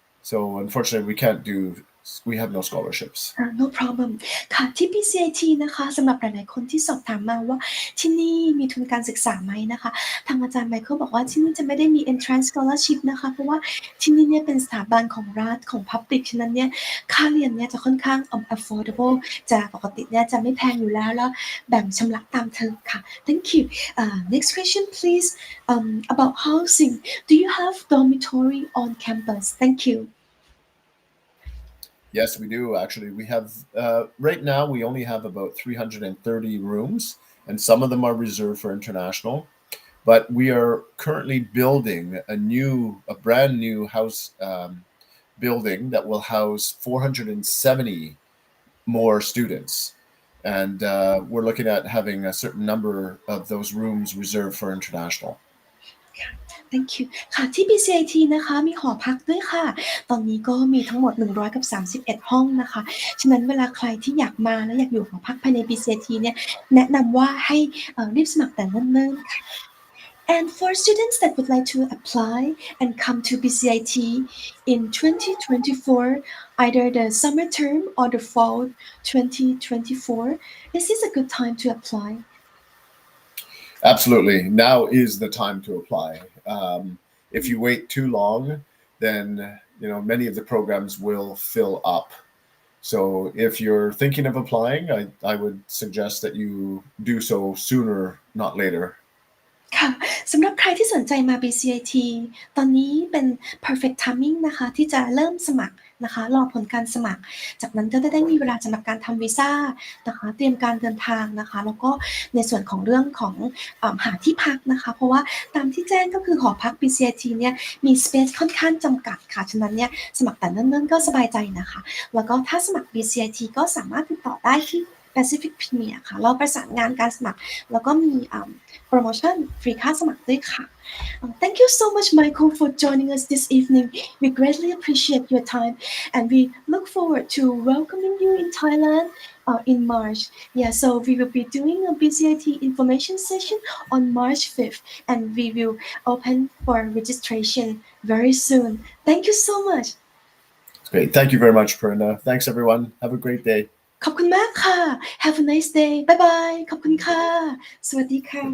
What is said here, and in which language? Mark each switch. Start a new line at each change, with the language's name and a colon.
English: So unfortunately, we have no scholarships. No problem
Thai: ค่ะที่ BCIT นะคะสำหรับหลายๆคนที่สอบถามมาว่าที่นี่มีทุนการศึกษาไหมนะคะทางอาจารย์ไมเคิลบอกว่าที่นี่จะไม่ได้มี entrance scholarship นะคะเพราะว่าที่นี่เนี่ยเป็นสถาบันของรัฐของ public ฉะนั้นเนี่ยค่าเรียนเนี่ยจะค่อนข้างaffordable จะปกติเนี่ยจะไม่แพงอยู่แล้วแบ่งชำระตามเทอมค่ะ
English: Thank you. Next question please. About housing. Do you have dormitory on campus? Thank you. Yes, we do actually. We have right now we only have about 330 rooms, and some of them are reserved for international. But we are currently building a brand new house building that will house 470 more students, and we're looking at having a certain number of those rooms reserved for international.
Thai: Thank you ค่ะที่ BCIT นะคะมีหอพักด้วยค่ะตอนนี้ก็มีทั้งหมด131ห้องนะคะฉะนั้นเวลาใครที่อยากมาและอยากอยู่หอพักภายใน BCIT เนี่ยแนะนำว่าให้รีบสมัครแต่เนิ่นๆค่ะ
English: And for students that would like to apply and come to BCIT in 2024, either the summer term or the fall 2024, is this a good time to apply? Absolutely. Now is the time to apply. If you wait too long, then many of the programs will fill up. So if you're thinking of applying, I would suggest that you do so sooner, not later.
Thai: ค่ะสำหรับใครที่สนใจมา BCIT ตอนนี้เป็น perfect timing นะคะที่จะเริ่มสมัครนะคะรอผลการสมัครจากนั้นก็จะได้มีเวลาสำหรับการทำวีซ่านะคะเตรียมการเดินทางนะคะแล้วก็ในส่วนของเรื่องของ หาที่พักนะคะเพราะว่าตามที่แจ้งก็คือหอพัก BCIT เนี่ยมี space ค่อนข้างจำกัดค่ะฉะนั้นเนี่ยสมัครแต่เนิ่นๆก็สบายใจนะคะแล้วก็ถ้าสมัคร BCIT ก็สามารถติดต่อได้ที่ Pacific Premier ค่ะเราประสานงานการสมัครแล้วก็มีโปรโมชั่นฟรีค่าสมัครด้วยค่ะ
English: Thank you so much, Michael, for joining us this evening. We greatly appreciate your time, and we look forward to welcoming you in Thailand in March. Yeah, so we will be doing a BCIT information session on March 5th, and we will open for registration very soon. Thank you so much. Great. Thank you very much, Purna. Thanks, everyone. Have a great day.
Thai: ขอบคุณมากค่ะ
English: Have a nice day. Bye bye.
Thai: ขอบคุณค่ะ สวัสดีค่ะ